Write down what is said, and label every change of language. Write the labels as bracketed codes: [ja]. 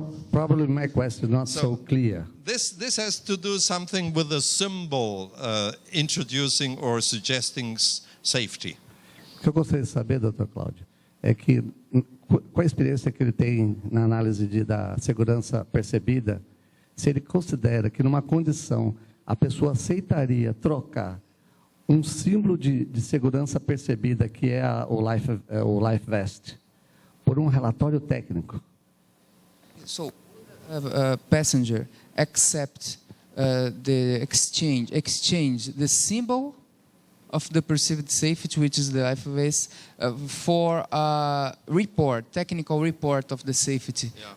[en] Probably my question is not so clear. This has to do something with a symbol introducing or suggesting safety. [pt] O que eu gostaria de saber, Dr. Cláudio, é que, com a experiência que ele tem na análise da segurança percebida, se ele considera que numa condição a pessoa aceitaria trocar um símbolo de segurança percebida, que é o life vest, por um relatório técnico. [en] So, a passenger accept the exchange the symbol of the perceived safety, which is the life vest, for a technical report of the safety. Yeah.